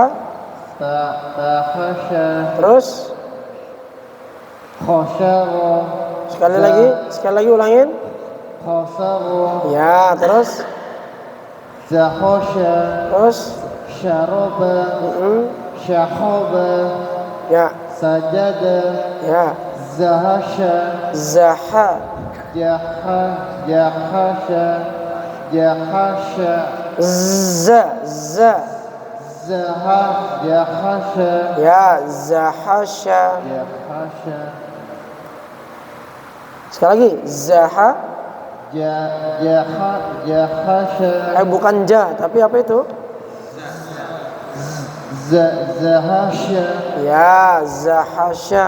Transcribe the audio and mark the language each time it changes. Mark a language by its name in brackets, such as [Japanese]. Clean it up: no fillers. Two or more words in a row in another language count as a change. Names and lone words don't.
[Arabic] tahasya, [Indonesian] Terus [Arabic] khosyara, [Indonesian] sekali lagi ulangin. [Arabic] khosyara, [Indonesian] Ya, terus [Arabic] zahasya, [Indonesian] terus [Arabic] شرب، شهب, [Indonesian] ya, [Arabic] sajada, [Indonesian] ya. [Arabic] zahasya, Zaha. jahasya, jahasya, Za. jahasya, [Indonesian] Ya, [Arabic] zahasha. jahasya, [Indonesian] Sekali lagi, zaha. [Arabic] jahasya, [Indonesian] Bukan ja, tapi apa itu? [Arabic] zahasya, [Indonesian] Ya, zahasha.